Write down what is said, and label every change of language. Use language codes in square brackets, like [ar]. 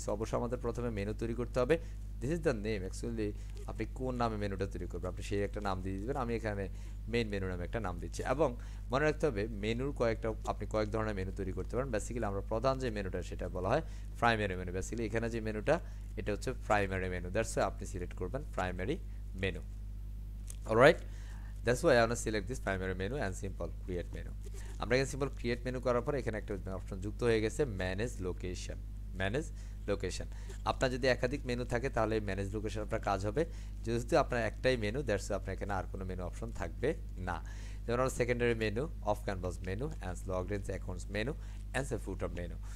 [bn] So অবশ্যই আমাদের প্রথমে মেনু তৈরি করতে হবে, [en] This is the name. [bn] Actually আপনি কোন নামে মেনুটা তৈরি করবেন আপনি সেই একটা নাম দিয়ে দিবেন, আমি এখানে মেইন মেনু নামে একটা নাম দিচ্ছি। এবং মনে রাখতে হবে মেনুর আপনি কয়েক ধরনের মেনু তৈরি করতে পারেন। বেসিক্যালি আমরা প্রধান যে মেনুটা সেটা বলা হয় প্রাইমারি মেনু। বেসিক্যালি এখানে যে মেনুটা এটা হচ্ছে প্রাইমারি মেনু, দ্যাটস ওয়াই আপনি সিলেক্ট করবেন primary menu, alright. [en] That's why I want to select this primary menu and simple create menu. [bn] আমরা এখানে সিম্পল ক্রিয়েট মেনু করার পর এখানে একটা অপশন যুক্ত হয়ে গেছে ম্যানেজ লোকেশন। ম্যানেজ লোকেশন, আপনার যদি একাধিক মেনু থাকে তাহলে ম্যানেজ লোকেশন আপনার কাজ হবে। যেহেতু আপনার একটাই মেনু, দ্যাটস আপনার এখানে আর কোনো মেনু অপশন থাকবে না। যেমন আমরা secondary menu, of canvas menu, and logged in accounts menu, and footer menu.